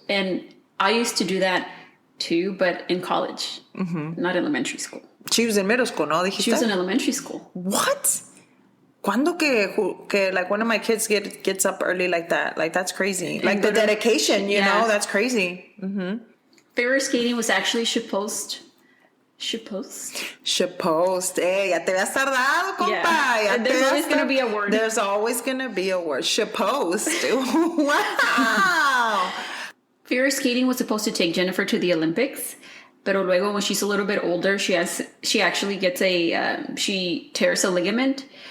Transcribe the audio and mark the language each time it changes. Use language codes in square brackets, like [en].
[en] And I used to do that too, but in college, not elementary school. She was in middle school, no? She was in elementary school. What? Cuando que like one of my kids gets up early like that? Like, that's crazy. Like the dedication, you know? That's crazy. Mm-hmm. Figure skating was actually supposed. [es] Hey, ya te habías tardado, compa. [en] Yeah. There's always going to be a word. There's always going to be a word. Supposed. Wow. Figure skating was supposed to take Jennifer to the Olympics, pero luego when she's a little bit older, she actually gets she tears a ligament.